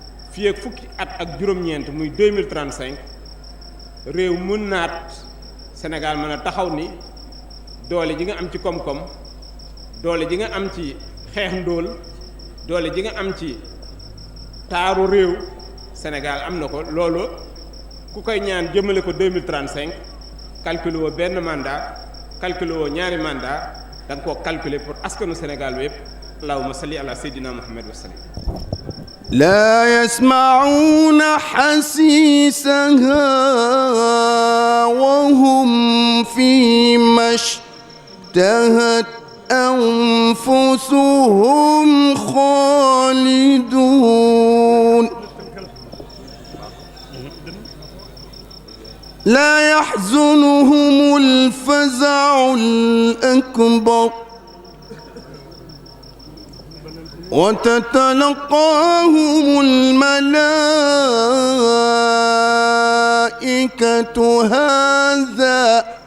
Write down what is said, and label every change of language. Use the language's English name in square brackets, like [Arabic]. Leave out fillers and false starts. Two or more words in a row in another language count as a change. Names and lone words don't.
[Wolof] ak fukki at ak juróom-ñeent muy 2035 réew mën naat Sénégal mën a taxaw ni doole ji nga am ci koom-koom doole ji nga am ci xeex ndóol doole ji nga am ci taaru réew Sénégal am na ko loolu ku koy ñaan jëmale ko 2035 calculer woo benn mandat calculer woo ñaari mandat da nga koo calculer pour askanu Sénégal wépp [Arabic] اللهم صل على سيدنا محمد وسلم لا يسمعون حسيسها وهم فيما اشتهت أنفسهم خالدون لا يحزنهم الفزع الأكبر وتتلقاهم الملائكة هذا